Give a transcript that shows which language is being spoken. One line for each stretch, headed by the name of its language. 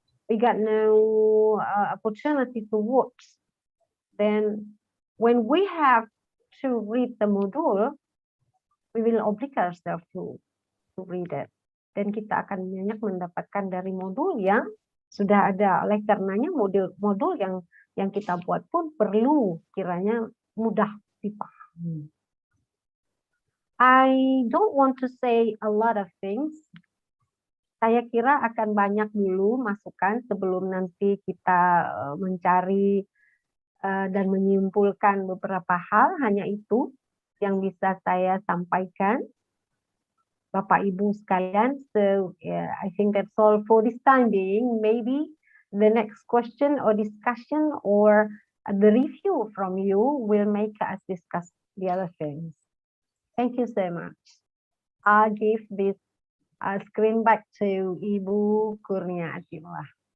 English: we got no opportunity to watch, then when we have to read the module, we will oblige ourselves to read it.
Indonesian: Dan kita akan banyak mendapatkan dari modul yang sudah ada. Oleh karenanya modul yang kita buat pun perlu kiranya mudah dipahami.
English: I don't want to say a lot of things.
Indonesian: Saya kira akan banyak dulu masukan sebelum nanti kita mencari dan menyimpulkan beberapa hal. Hanya itu yang bisa saya sampaikan, Bapak Ibu sekalian.
English: So yeah, I think that's all for this time being. Maybe the next question or discussion or the review from you will make us discuss the other things. Thank you so much. I'll give this screen back to Ibu Kurnia Atila.